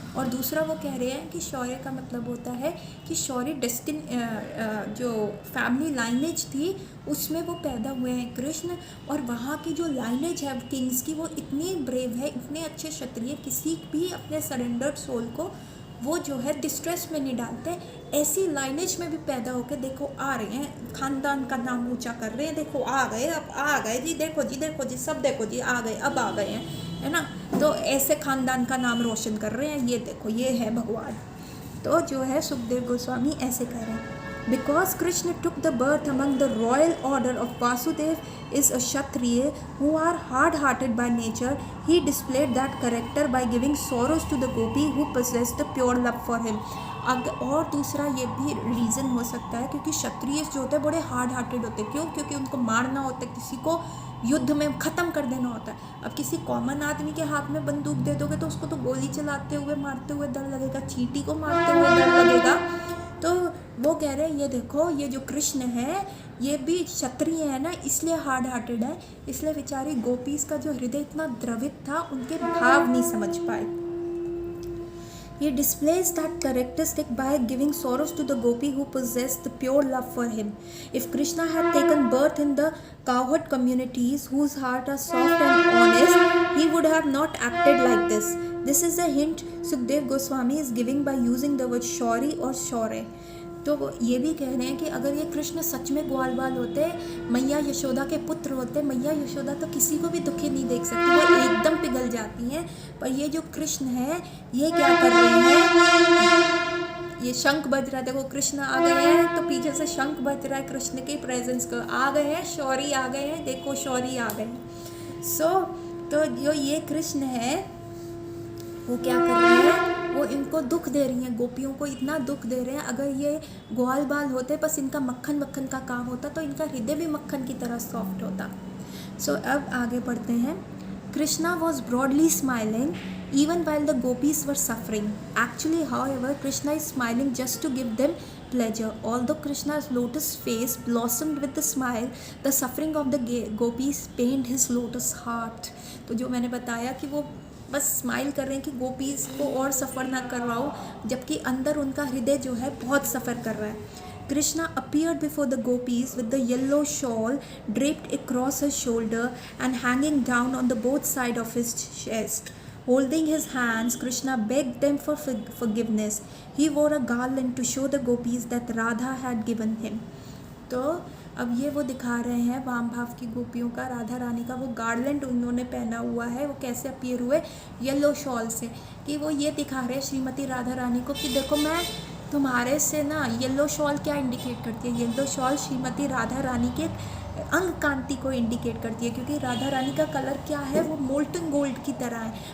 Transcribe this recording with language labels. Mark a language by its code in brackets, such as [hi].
[hi] और दूसरा वो कह रहे हैं कि शौर्य का मतलब होता है कि शौर्य डेस्टिन जो फैमिली लाइनेज थी उसमें वो पैदा हुए हैं कृष्ण, और वहाँ की जो लाइनेज है किंग्स की वो इतनी ब्रेव है, इतने अच्छे क्षत्रिय, किसी भी अपने सरेंडर्ड सोल को वो जो है डिस्ट्रेस में नहीं डालते। ऐसी लाइनेज में भी पैदा होकर देखो आ रहे हैं, खानदान का नाम ऊंचा कर रहे हैं, देखो आ गए, अब आ गए जी, देखो जी सब देखो जी आ गए, अब आ गए हैं, है ना। तो ऐसे खानदान का नाम रोशन कर रहे हैं, ये देखो ये है भगवान। तो जो है सुखदेव गोस्वामी ऐसे कह रहे हैं, [en] because Krishna took the birth among the royal order of Vasudev is a Kshatriya who are hard-hearted by nature, he displayed that character by giving sorrows to the gopi who possessed the pure love for him. [hi] और दूसरा ये भी reason हो सकता है क्योंकि क्षत्रिय जो होते हैं बड़े हार्ड हार्टेड होते हैं। क्यों? क्योंकि उनको मारना होता है, किसी को युद्ध में ख़त्म कर देना होता है। अब किसी कॉमन आदमी के हाथ में बंदूक दे दोगे तो उसको तो गोली चलाते हुए मारते हुए डर लगेगा, चींटी को मारते हुए डर लगेगा। तो वो कह रहे हैं ये देखो ये जो कृष्ण है ये भी क्षत्रिय है ना, इसलिए हार्ड हार्टेड है, इसलिए बेचारी गोपीज का जो हृदय इतना द्रवित था उनके भाव नहीं समझ पाए। [en] He displays that characteristic by giving sorrows to the gopi who possess the pure love for him. If Krishna had taken birth in the cowherd communities whose hearts are soft and honest, he would have not acted like this. This is a hint Sukdev Goswami is giving by using the word shauri or shaure. [hi] तो ये भी कह रहे हैं कि अगर ये कृष्ण सच में ग्वाल बाल होते, मैया यशोदा के पुत्र होते, मैया यशोदा तो किसी को भी दुखी नहीं देख सकती, वो एकदम पिघल जाती हैं। पर ये जो कृष्ण है ये क्या कर रहे हैं, ये शंख बज रहा है, देखो कृष्ण आ गए हैं तो पीछे से शंख बज रहा है, कृष्ण के प्रेजेंस को आ गए हैं, शौरी आ गए हैं, देखो शौरी आ गए हैं। तो जो ये कृष्ण है वो क्या कर रहे हैं, वो इनको दुख दे रही हैं, गोपियों को इतना दुख दे रहे हैं। अगर ये ग्वाल बाल होते बस इनका मक्खन मक्खन का काम होता तो इनका हृदय भी मक्खन की तरह सॉफ्ट होता। अब आगे बढ़ते हैं। [en] Krishna was broadly smiling even while the gopis were suffering. Actually, however, Krishna is smiling just to give them pleasure. Although Krishna's lotus face blossomed with the smile, the suffering of the gopis pained his lotus heart. [hi] तो जो मैंने बताया कि वो बस smile कर रहे हैं कि गोपीज को और सफ़र ना करवाओ, जबकि अंदर उनका हृदय जो है बहुत सफ़र कर रहा है। [en] Krishna appeared before the gopis with the yellow shawl draped across his shoulder and hanging down on the both sides of his chest. Holding his hands, Krishna begged them for forgiveness. He wore a garland to show the gopis that Radha had given him. [hi] तो अब ये वो दिखा रहे हैं वाम भाव की गोपियों का, राधा रानी का वो गार्लैंड उन्होंने पहना हुआ है। वो कैसे अपीयर हुए, येलो शॉल से, कि वो ये दिखा रहे हैं श्रीमती राधा रानी को कि देखो मैं तुम्हारे से ना, येलो शॉल क्या इंडिकेट करती है, येलो शॉल श्रीमती राधा रानी के अंग कांति को इंडिकेट करती है, क्योंकि राधा रानी का कलर क्या है, वो मोल्टन गोल्ड की तरह है।